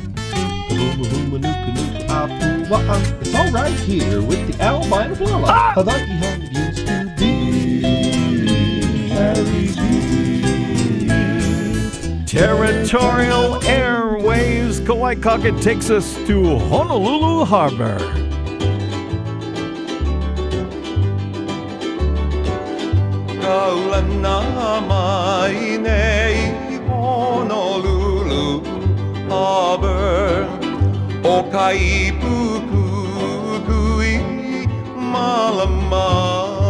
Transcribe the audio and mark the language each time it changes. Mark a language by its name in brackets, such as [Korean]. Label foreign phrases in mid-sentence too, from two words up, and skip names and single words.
[English] It's all right here with the albino Lala. Hawaii how it used to be. Harry B. Territorial Airwaves, Kauai Cocket takes us to Honolulu Harbor. [Hawaiian] Kaulana mai nei Honolulu Harbor O kai pukukui malama